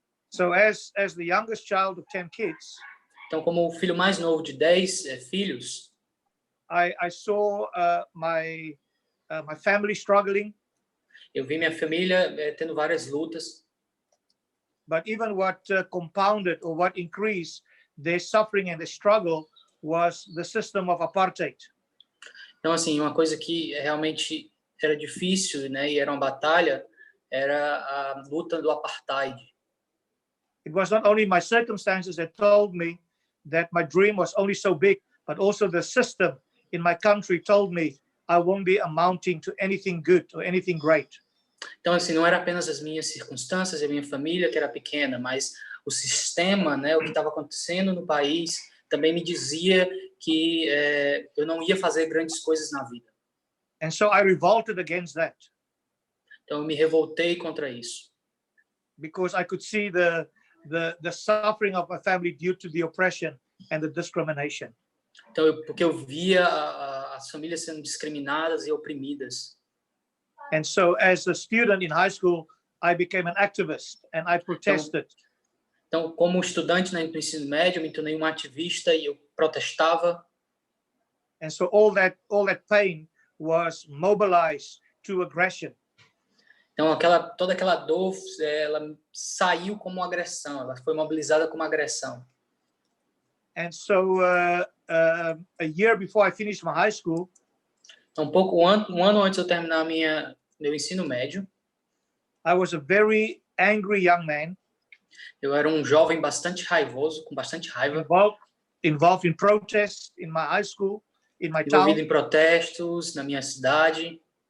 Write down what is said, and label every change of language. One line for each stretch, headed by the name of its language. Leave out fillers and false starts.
English: So as the youngest child of 10 kids,
Portuguese: então como o filho mais novo de 10 filhos,
English: I saw my family struggling.
Portuguese: Eu vi minha família tendo várias lutas.
English: But even what compounded or what increased their suffering and their struggle was the system of apartheid.
Portuguese: Então assim, uma coisa que realmente era difícil, né, e era uma batalha, era a luta do apartheid.
English: It was not only my circumstances that told me that my dream was only so big, but also the system in my country told me I won't be amounting to anything good or anything great.
Portuguese: Então assim, não era apenas as minhas circunstâncias e a minha família que era pequena, mas o sistema, né, o que estava acontecendo no país, também me dizia que eu não ia fazer grandes coisas na vida.
English: And so I revolted against that.
Portuguese: Então eu me revoltei contra isso.
English: Because I could see the suffering of my family due to the oppression and the discrimination.
Portuguese: Então porque eu via as famílias sendo discriminadas e oprimidas.
English: And so as a student in high school, I became an activist and I protested.
Portuguese: Então, como estudante no ensino médio, eu me tornei um ativista e eu protestava.
English: And so all that pain was mobilized to aggression.
Portuguese: Então, toda aquela dor, ela saiu como agressão, ela foi mobilizada como agressão.
English: And so a year before I finished my high school,
Portuguese: Então, um ano antes de eu terminar meu ensino médio,
English: I was a very angry young man.
Portuguese: eu era um jovem bastante raivoso, com bastante raiva.
English: Involved in protests in my high school, in my
Portuguese: Envolvido
English: town.
Portuguese: em protestos na minha cidade.